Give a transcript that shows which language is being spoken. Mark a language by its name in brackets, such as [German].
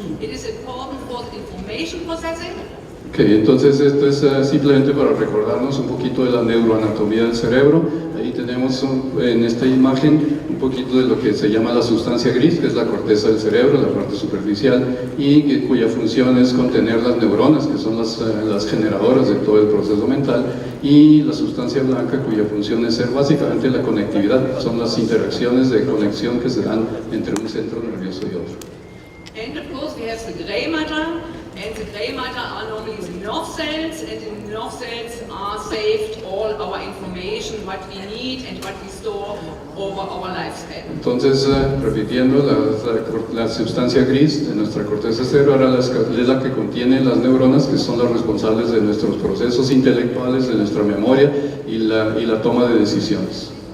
[English] It is important for the information processing. [Spanish] Okay, entonces esto es simplemente para recordarnos un poquito de la neuroanatomía del cerebro. Ahí tenemos en esta imagen un poquito de lo que se llama la sustancia gris, que es la corteza del cerebro, la parte superficial, y cuya función es contener las neuronas, que son las generadoras de todo el proceso mental, y la sustancia blanca, cuya función es ser básicamente la conectividad, son las interacciones de conexión que se dan entre un centro nervioso y otro. [English] And of course we have the gray matter, and the gray matter are normally the nerve cells, and in the nerve cells are saved all our information, what we need and what we store over our lifespan. [Spanish] Entonces, repitiendo, la sustancia gris de nuestra corteza cerebral es la que contiene las neuronas, que son las responsables de nuestros procesos intelectuales, de nuestra memoria y la toma de decisiones.